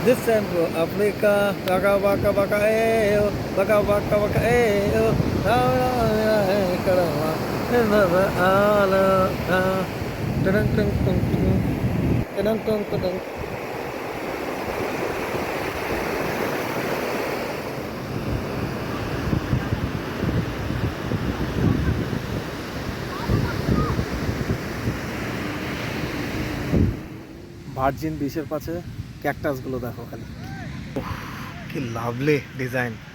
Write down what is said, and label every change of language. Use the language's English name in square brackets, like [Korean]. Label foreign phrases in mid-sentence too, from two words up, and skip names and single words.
[English] This time to Africa, baka baka baka eh, baka baka baka eh, na na na karama, na na ala, tadang tadang tadang tadang tadang. [Bangla] ভার্জিন বিচের পাশে ক্যাকটাসগুলো দেখো খালি, ওহ, কি [English] lovely design.